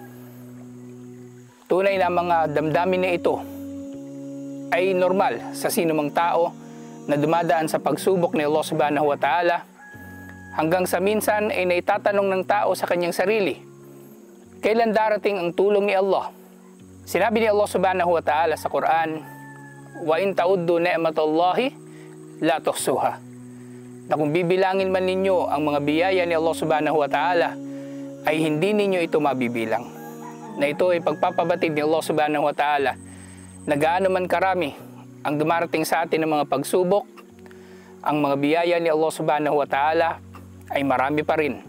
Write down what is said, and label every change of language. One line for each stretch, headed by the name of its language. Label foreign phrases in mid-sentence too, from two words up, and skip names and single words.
Filipino: Tunay na mga damdamin na ito ay normal sa sinumang tao na dumadaan sa pagsubok ni Allah
Arabic: سبحانه وتعالى,
Filipino: hanggang sa minsan ay naitatanong ng tao sa kanyang sarili, kailan darating ang tulong ni Allah? Sinabi ni Allah
Arabic: سبحانه وتعالى
Filipino: sa Quran,
Arabic: "وإن تعدوا نعمة الله لا تحصوها."
Filipino: Na kung bibilangin man ninyo ang mga biyaya ni Allah
Arabic: سبحانه وتعالى,
Filipino: ay hindi ninyo ito mabibilang. Na ito ay pagpapabatid ni Allah
Arabic: سبحانه وتعالى
Filipino: na gaano man karami ang dumarating sa atin ng mga pagsubok, ang mga biyaya ni Allah
Arabic: سبحانه وتعالى
Filipino: ay marami pa rin.